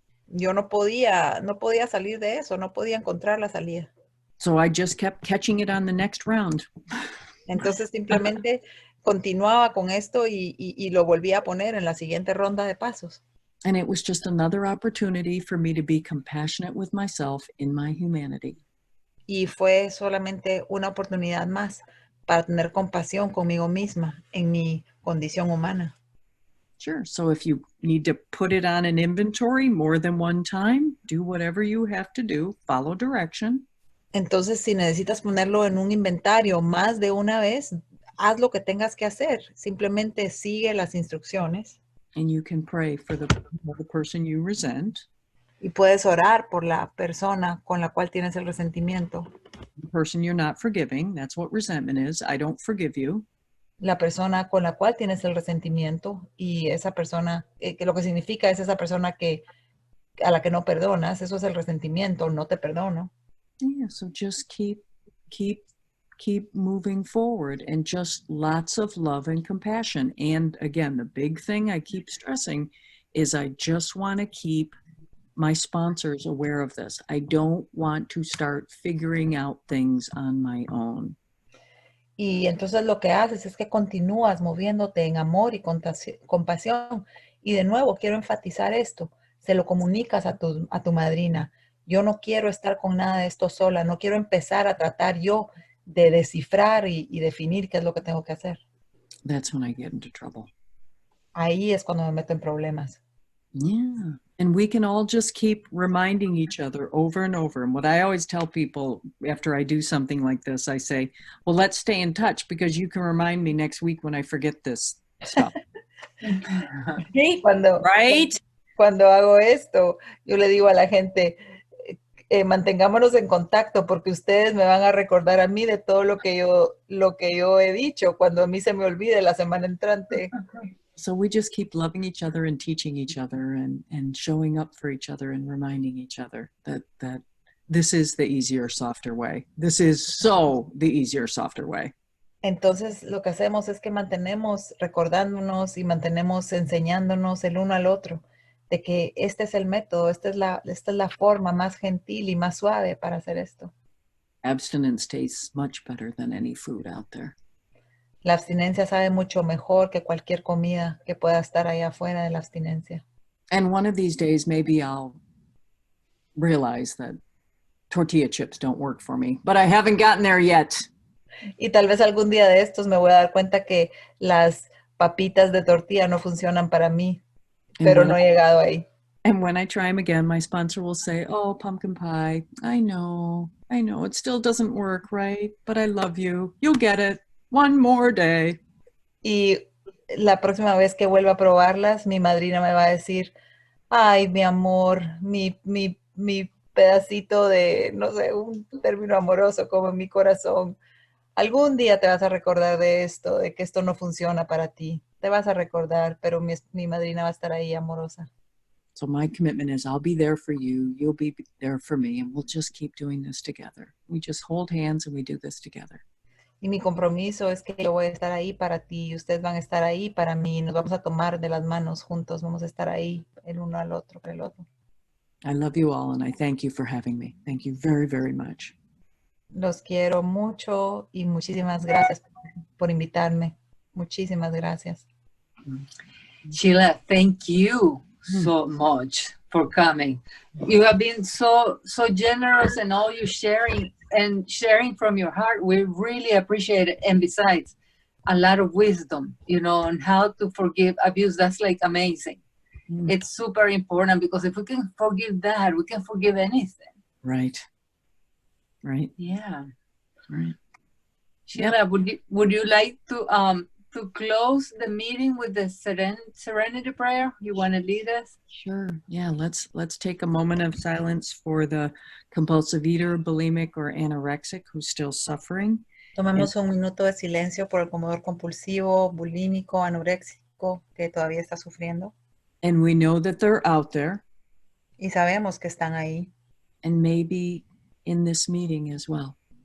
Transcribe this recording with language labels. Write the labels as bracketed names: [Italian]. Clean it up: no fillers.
[Spanish] Yo no podía salir de eso, no podía encontrar la salida. [English] So I just kept catching it on the next round. [Spanish] Entonces simplemente continuaba con esto y lo volvía a poner en la siguiente ronda de pasos. [English] And it was just another opportunity for me to be compassionate with myself in my humanity. [Spanish] Y fue solamente una oportunidad más para tener compasión conmigo misma en mi condición humana. [English] Sure. So if you need to put it on an inventory more than one time, do whatever you have to do, follow direction. [Spanish] Entonces, si necesitas ponerlo en un inventario más de una vez, haz lo que tengas que hacer. Simplemente sigue las instrucciones. [English] And you can pray for the person you resent. [Spanish] Y puedes orar por la persona con la cual tienes el resentimiento. [English] The person you're not forgiving, that's what resentment is. I don't forgive you. [Spanish] La persona con la cual tienes el resentimiento y esa persona, que lo que significa es esa persona a la que no perdonas, eso es el resentimiento, no te perdono. [English] Yeah, so just keep moving forward, and just lots of love and compassion. And again, the big thing I keep stressing is I just want to keep my sponsors aware of this. I don't want to start figuring out things on my own. [Spanish] Y entonces lo que haces es que continúas moviéndote en amor y compasión. Y de nuevo, quiero enfatizar esto. Se lo comunicas a tu madrina. Yo no quiero estar con nada de esto sola. No quiero empezar a tratar yo de descifrar y definir qué es lo que tengo que hacer. [English] That's when I get into trouble. [Spanish] Ahí es cuando me meto en problemas. [English] Yeah. And we can all just keep reminding each other over and over. And what I always tell people after I do something like this, I say, well, let's stay in touch because you can remind me next week when I forget this stuff. [Spanish] Sí, [English] right? [Spanish] Cuando hago esto, yo le digo a la gente, mantengámonos en contacto porque ustedes me van a recordar a mí de todo lo que yo he dicho cuando a mí se me olvide la semana entrante. [English] So we just keep loving each other and teaching each other and showing up for each other and reminding each other that this is the easier, softer way. This is so the easier, softer way. [Spanish] Entonces lo que hacemos es que mantenemos recordándonos y mantenemos enseñándonos el uno al otro de que este es el método, esta es la forma más gentil y más suave para hacer esto. [English] Abstinence tastes much better than any food out there. [Spanish] La abstinencia sabe mucho mejor que cualquier comida que pueda estar ahí afuera de la abstinencia. [English] And one of these days, maybe I'll realize that tortilla chips don't work for me, but I haven't gotten there yet. [Spanish] Y tal vez algún día de estos me voy a dar cuenta que las papitas de tortilla no funcionan para mí, pero no he llegado ahí. [English] And when I try them again, my sponsor will say, oh, pumpkin pie, I know, it still doesn't work, right? But I love you. You'll get it. One more day. [Spanish] Y la próxima vez que vuelva a probarlas, mi madrina me va a decir, ay, mi amor, mi pedacito de, no sé, un término amoroso como en mi corazón. Algún día te vas a recordar de esto, de que esto no funciona para ti. Te vas a recordar, pero mi madrina va a estar ahí amorosa. [English] So my commitment is I'll be there for you, you'll be there for me, and we'll just keep doing this together. We just hold hands and we do this together. [Spanish] Y mi compromiso es que yo voy a estar ahí para ti y ustedes van a estar ahí para mí. Nos vamos a tomar de las manos juntos. Vamos a estar ahí el uno al otro por el otro. [English] I love you all and I thank you for having me. Thank you very, very much. [Spanish] Los quiero mucho y muchísimas gracias por invitarme. Muchísimas gracias. [English] Sheila, thank you so much for coming. You have been so generous and all you sharing from your heart. We really appreciate it. And besides, a lot of wisdom, you know, on how to forgive abuse. That's like amazing. It's super important, because if we can forgive that, we can forgive anything. Right. Right. Yeah. Right. Sheila, would you like to close the meeting with the serenity prayer? You want to lead us? Sure. Yeah. Let's take a moment of silence for the compulsive eater, bulimic, or anorexic who's still suffering. [Spanish] Tomemos un minuto de silencio por el comedor compulsivo, bulímico, anoréxico que todavía está sufriendo. [English] And we know that they're out there. [Spanish] Y sabemos que están ahí. [English] And maybe in this meeting as well.